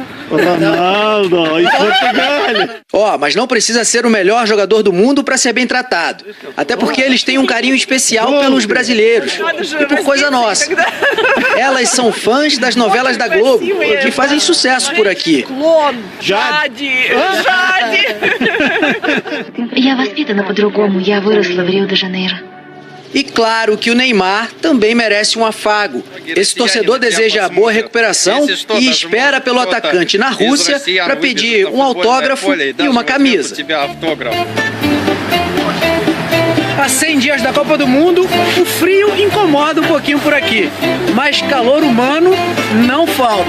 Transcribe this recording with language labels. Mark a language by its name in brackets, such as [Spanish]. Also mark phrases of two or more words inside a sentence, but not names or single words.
[Portuguese] e Portugal. Mas não precisa ser o melhor jogador do mundo para ser bem tratado. Até porque eles têm um carinho especial pelos brasileiros e por coisa nossa. Elas são fãs das novelas da Globo, que fazem sucesso por aqui. Jade! [Russian] Я воспитана по-другому, я выросла в Рио-де-Жанейро. [Portuguese] E claro que o Neymar também merece um afago. Esse torcedor deseja boa recuperação e espera pelo atacante na Rússia para pedir um autógrafo e uma camisa. Há 100 dias da Copa do Mundo, o frio incomoda um pouquinho por aqui, mas calor humano não falta.